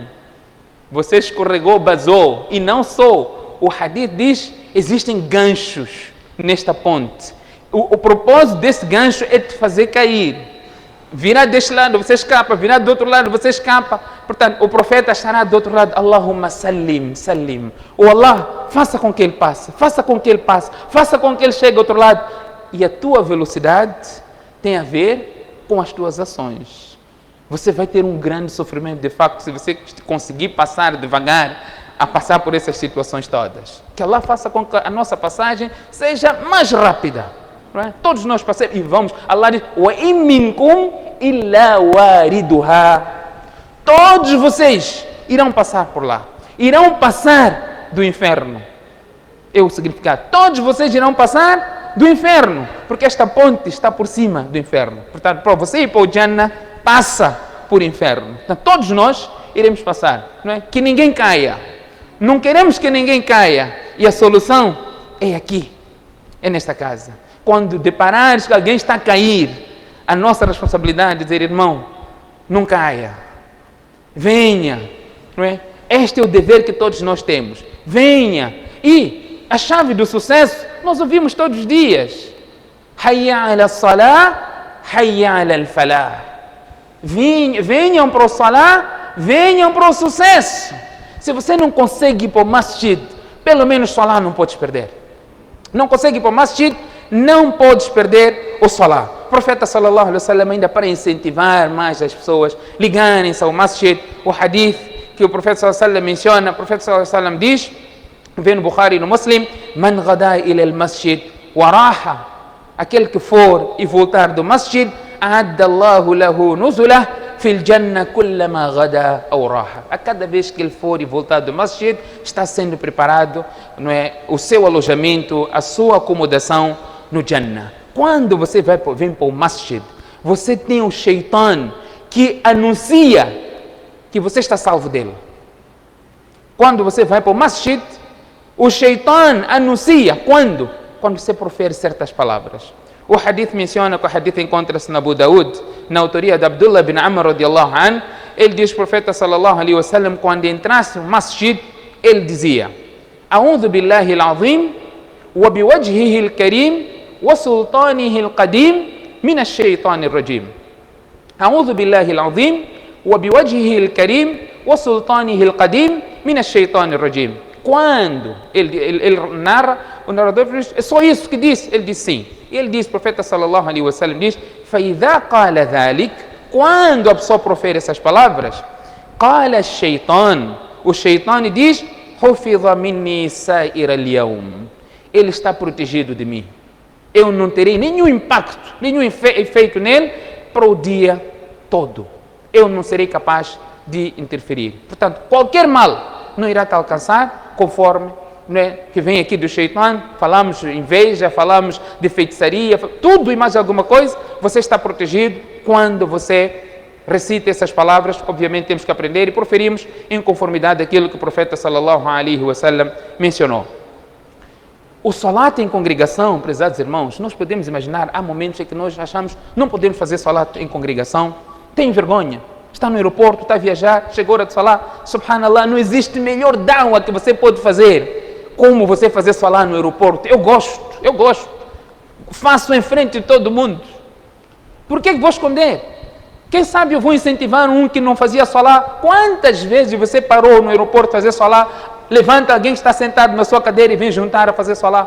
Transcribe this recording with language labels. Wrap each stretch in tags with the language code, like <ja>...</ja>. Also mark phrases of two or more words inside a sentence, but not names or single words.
<pt>Você escorregou, basou. E não só, o hadith diz: existem ganchos nesta ponte. O propósito desse gancho é te fazer cair. Virar deste lado, você escapa. Virar do outro lado, você escapa. Portanto, o profeta estará do outro lado.</pt> <ar>اللهم سلم سلم.</ar> <pt>O Allah, faça com que ele passe. Faça com que ele passe. Faça com que ele chegue do outro lado. E a tua velocidade tem a ver com as tuas ações. Você vai ter um grande sofrimento, de facto, se você conseguir passar devagar, a passar por essas situações todas. Que Allah faça com que a nossa passagem seja mais rápida. Não é? Todos nós passamos e vamos. Allah diz:</pt> <ar>"وإن منكم إلا واردها."</ar> <pt>Todos vocês irão passar por lá. Irão passar do inferno. É o significado. Todos vocês irão passar do inferno, porque esta ponte está por cima do inferno. Portanto, para você ir para o Jannah, passa por inferno. Então, todos nós iremos passar, não é? Que ninguém caia. Não queremos que ninguém caia. E a solução é aqui, é nesta casa. Quando deparares que alguém está a cair, a nossa responsabilidade é dizer, irmão, não caia. Venha, não é? Este é o dever que todos nós temos. Venha. E a chave do sucesso, nós ouvimos todos os dias.</pt> <ar>حي على الصلاة حي على الفلاح.</ar> <pt>Venham para o salah, venham para o sucesso. Se você não consegue ir para o masjid, pelo menos salah não podes perder. Não consegue ir para o masjid, não podes perder o salah. O profeta</pt> <ar>صلى الله عليه وسلم,</ar> <pt>ainda para incentivar mais as pessoas ligarem-se ao masjid, o hadith que o profeta</pt> <ar>صلى الله عليه وسلم</ar> <pt>menciona, o profeta</pt> <ar>صلى الله عليه وسلم</ar> <pt>diz, vem no Bukhari e no Muslim,</pt> <ar>من غدا إلى المسجد وراح,</ar> <pt>aquele que for e voltar do masjid,</pt> <ar>أعد الله له نزله في الجنة كلما غدا أو راح.</ar> <pt>A cada vez que ele for e voltar do masjid, está sendo preparado, não é, o seu alojamento, a sua acomodação no Jannah. Quando você vem para o masjid, você tem o shaitan que anuncia que você está salvo dele. Quando você vai para o masjid, o shaitan anuncia. Quando? Quando você profere certas palavras. O hadith menciona que o hadith encontra-se na Abu Daud, na autoria de Abdullah bin Amr</pt> <ar>رضي الله عنه.</ar> <pt>Ele diz, o profeta</pt> <ar>صلى الله عليه وسلم,</ar> <pt>quando entrasse no masjid, ele dizia,</pt> <ar>أعوذ بالله العظيم وبوجهه الكريم وسلطانه القديم من الشيطان الرجيم. أعوذ بالله العظيم وبوجهه الكريم وسلطانه القديم من الشيطان الرجيم.</ar> <pt>Quando ele narra, o narrador diz, é só isso que diz? Ele diz sim. Ele diz, o profeta</pt> <ar>صلى الله عليه وسلم</ar> <pt>diz,</pt> <ar>فَإِذَا قَالَ ذَلِكَ,</ar> <pt>quando a pessoa profere essas palavras,</pt> <ar>قَالَ الشَّيْطَانِ,</ar> <pt>o shaitan diz,</pt> <ar>حُفِظَ مِنِّي سَائِرَ الْيَوْمِ,</ar> <pt>ele está protegido de mim. Eu não terei nenhum impacto, nenhum efeito nele para o dia todo. Eu não serei capaz de interferir. Portanto, qualquer mal não irá te alcançar, conforme, não é, que vem aqui do shaitan. Falamos de inveja, falamos de feitiçaria, tudo e mais alguma coisa. Você está protegido quando você recita essas palavras. Obviamente temos que aprender e proferimos em conformidade daquilo que o profeta</pt> <ar>صلى الله عليه وسلم</ar> <pt>mencionou. O salat em congregação, prezados irmãos, nós podemos imaginar, há momentos em que nós achamos não podemos fazer salat em congregação, tem vergonha. Está no aeroporto, está a viajar, chegou a hora de salat, subhanallah, não existe melhor da'wah que você pode fazer como você fazer salat no aeroporto. Eu gosto, faço em frente de todo mundo. Por que vou esconder? Quem sabe eu vou incentivar um que não fazia salat. Quantas vezes você parou no aeroporto fazer salat, levanta alguém que está sentado na sua cadeira e vem juntar a fazer salat?</pt>